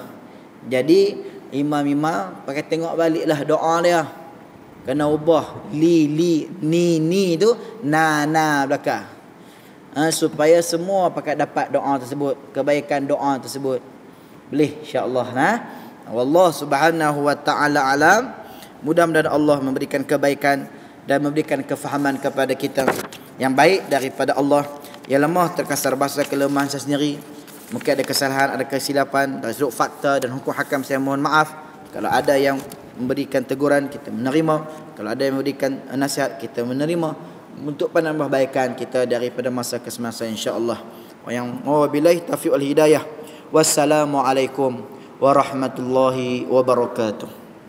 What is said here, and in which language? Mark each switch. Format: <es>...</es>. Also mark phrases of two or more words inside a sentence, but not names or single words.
<ms>Jadi imam-imam pakai tengok baliklah doa dia. Kena ubah ni tu na belakang. Supaya semua pakai dapat doa tersebut, kebaikan doa tersebut. Boleh insya-Allah.</ms> <ar>والله سبحانه وتعالى أعلم.</ar> <ms>Mudah-mudahan Allah memberikan kebaikan dan memberikan kefahaman kepada kita yang baik daripada Allah. Yang lemah terkasar bahasa kelemahan saya sendiri. Mungkin ada kesalahan, ada kesilapan dari sudut fakta dan hukum hakam, saya mohon maaf. Kalau ada yang memberikan teguran, kita menerima. Kalau ada yang memberikan nasihat, kita menerima untuk penambahbaikan kita daripada masa ke semasa insya-Allah.</ms> <ar>وبالله التوفيق والهداية. والسلام عليكم ورحمة الله وبركاته.</ar>